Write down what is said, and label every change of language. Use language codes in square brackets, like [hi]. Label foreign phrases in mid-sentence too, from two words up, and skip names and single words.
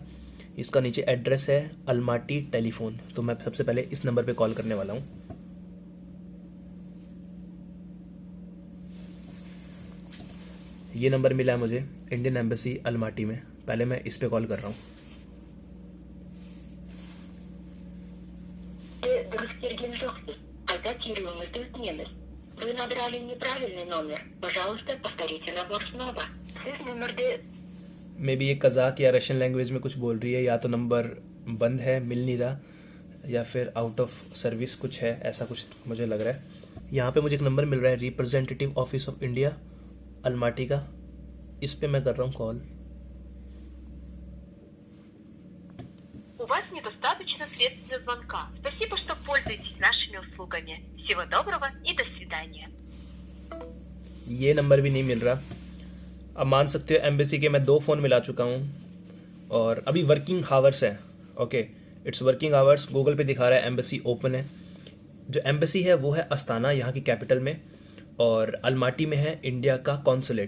[hi] इसका नीचे एड्रेस है अलमाटी टेलीफोन। तो मैं सबसे पहले इस नंबर पे कॉल करने वाला हूँ। ये नंबर मिला है मुझे इंडियन एम्बेसी अलमाटी में। पहले मैं इस पे कॉल कर रहा हूँ। [ru] Вы набрали неправильный номер. Пожалуйста, повторите набор снова. Сіз номер दे। [en] may be [hi] ये कज़ाक या [en] Russian language [hi] में कुछ बोल रही है, या तो नंबर बंद है, मिल नहीं रहा, या फिर [en] out of service [hi] कुछ है, ऐसा कुछ मुझे लग रहा है। यहाँ पे मुझे एक नंबर मिल रहा है, रिप्रेजेंटेटिव ऑफिस ऑफ इंडिया अलमाटी का। इस पे मैं कर रहा हूँ कॉल। [ru] У вас недостаточно средств для звонка. Спасибо, что пользуетесь нашими услугами. Всего доброго и до свидания. [hi] ये नंबर भी नहीं मिल रहा। अब मान सकते हो एम्बेसी के मैं 2 फ़ोन मिला चुका हूँ, और अभी [en] working hours [hi] है। [en] OK, it's working hours. [hi] गूगल पे दिखा रहा है [en] embassy open [hi] है। जो एम्बेसी है वो है अस्ताना, यहाँ की कैपिटल में, और अलमाटी में है इंडिया का कॉन्सुलेट।